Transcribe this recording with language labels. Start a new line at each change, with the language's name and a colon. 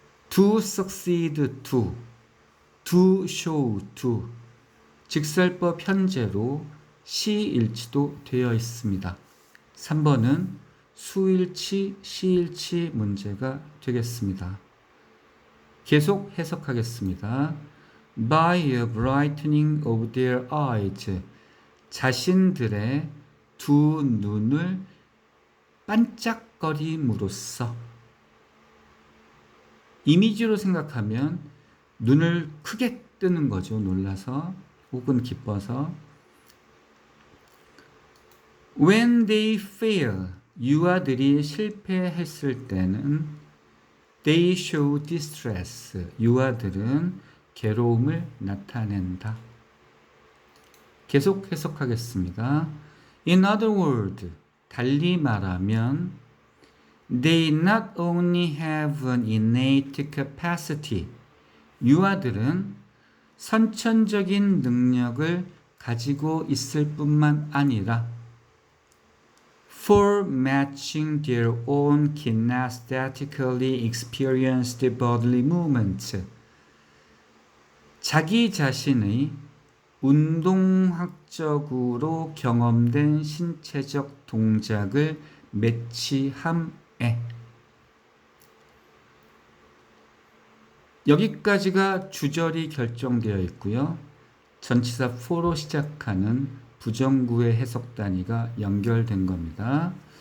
English: do succeed to, do show to.
Korean: 직설법 현재로 시일치도 되어 있습니다. 3번은 수일치, 시일치 문제가 되겠습니다. 계속 해석하겠습니다.
English: By a brightening of their eyes.
Korean: 자신들의 두 눈을 반짝거림으로써. 이미지로 생각하면 눈을 크게 뜨는 거죠. 놀라서 혹은 기뻐서.
English: When they fail,
Korean: 유아들이 실패했을 때는
English: they show distress,
Korean: 유아들은 괴로움을 나타낸다. 계속 해석하겠습니다.
English: In other words,
Korean: 달리 말하면
English: they not only have an innate capacity,
Korean: 유아들은 선천적인 능력을 가지고 있을 뿐만 아니라
English: for matching their own kinesthetically experienced bodily movements.
Korean: 자기 자신의 운동학적으로 경험된 신체적 동작을 매치함에. 여기까지가 주절이 결정되어 있고요. 전치사 for로 시작하는 부정구의 해석 단위가 연결된 겁니다.